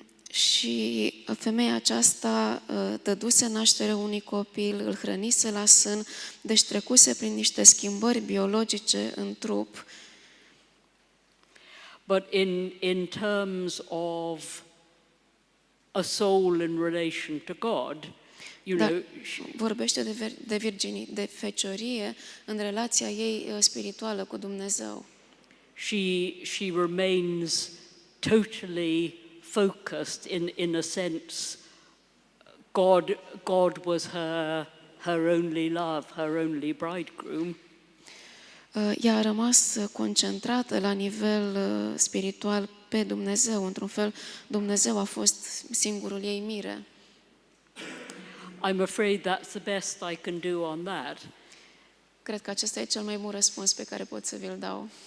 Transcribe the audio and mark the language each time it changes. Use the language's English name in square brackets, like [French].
[Romanian] Și femeia aceasta dăduse naștere unui copil, îl hrănise la sân, deci trecuse prin niște schimbări biologice în trup. [English] But in terms of a soul in relation to God, [Romanian] vorbește de feciorie în relația ei spirituală cu Dumnezeu. [English] She remains totally focused in a sense. God was her only love, her only bridegroom. [Romanian] Ea a rămas concentrată la nivel spiritual pe Dumnezeu. Într-un fel, Dumnezeu a fost singurul ei mire. [English] I'm afraid that's the best I can do on that. [Romanian] Cred că acesta e cel mai bun răspuns pe care pot să vi-l dau.